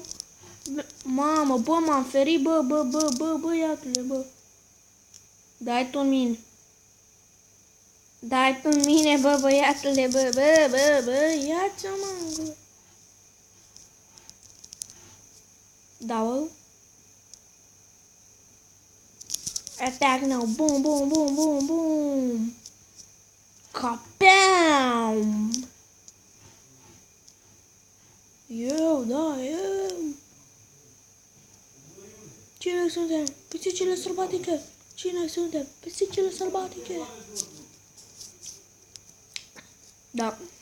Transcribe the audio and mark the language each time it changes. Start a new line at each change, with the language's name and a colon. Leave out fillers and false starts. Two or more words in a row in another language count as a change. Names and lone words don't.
Romanian: Mamă, bă, m-am ferit, băiatule, bă. Dai tu în mine. Dai tu în mine, bă, băiatule, bă, ia-ți-o, mă. Da, bă.
English: Attack now, boom.
Romanian: Capam. Eu, da, eu. Cine suntem? Pisicile sălbatice. Cine suntem? Pisicile sălbatice. Da.